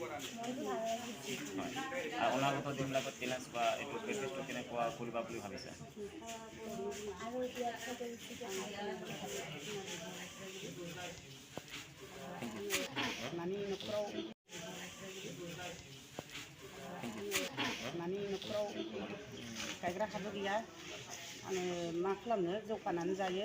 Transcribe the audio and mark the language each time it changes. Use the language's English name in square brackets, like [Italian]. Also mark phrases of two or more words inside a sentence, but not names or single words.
[Assamese] আৰু অনাগত দিনবিলাকত টেলেঞ্চ বা এইটো প্ৰেক্টিছটো কেনেকুৱা কৰিবা বুলি ভাবিছা? [Bodo] माने न'खराव गायग्रा हाबो गैया, आङो मा खालामनो जौगानानै जायो।